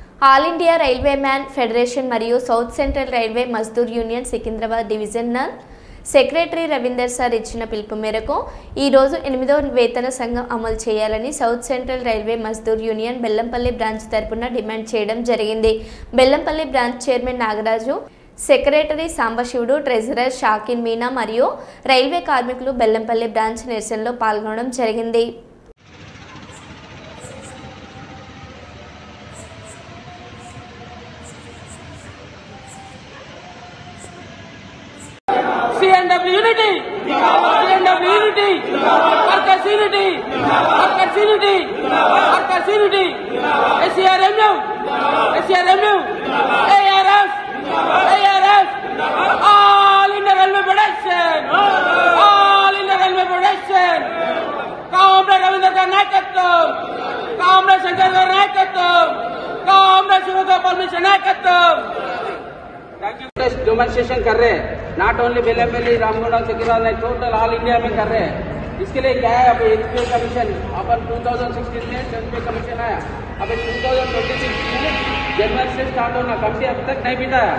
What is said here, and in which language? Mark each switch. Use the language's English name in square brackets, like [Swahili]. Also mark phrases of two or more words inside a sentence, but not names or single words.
[Telugu] ఆల్ ఇండియా రైల్వే మ్యాన్ ఫెడరేషన్ మరియు సౌత్ సెంట్రల్ రైల్వే మజ్దూర్ యూనియన్ సికింద్రాబాద్ డివిజనల్ సెక్రటరీ రవీందర్ సార్ ఇచ్చిన పిలుపు మేరకు ఈరోజు 8వ వేతన సంఘం అమలు చేయాలని సౌత్ సెంట్రల్ రైల్వే మజ్దూర్ యూనియన్ బెల్లంపల్లి బ్రాంచ్ తరపున డిమాండ్ చేయడం జరిగింది. బెల్లంపల్లి [English] branch chairman [Telugu] నాగరాజు, సెక్రటరీ సాంబశివుడు, ట్రెజరర్ షాకిన్ మీనా మరియు రైల్వే కార్మికులు బెల్లంపల్లి బ్రాంచ్ నిరసనలో పాల్గొనడం జరిగింది. [English] CNW unity, CNW unity, workers unity, workers unity, workers unity, SCRMU, SCRMU, ARF, ARF, all India Railway Federation, all India Railway Federation, Comrade Ravindra [Telugu] ka naikatvam, [English] Comrade Shankar [Telugu] ka naikatvam, [English] Comrade Shivagopal Mission naikatvam. [Hindi] डेमोन्स्ट्रेशन कर रहे हैं, [English] not only [Hindi] बेलमपल्ली, रामगुंडा, सिकिंद्राबाद, [English] total all India [Hindi] में कर रहे हैं. इसके लिए क्या है, अब [English] HPA commission [Hindi] अपन 2016 में [English] HPA commission [Hindi] आया, अब 2026 में जनवरी से स्टार्ट होना, कमिटी अब तक नहीं बिठाया.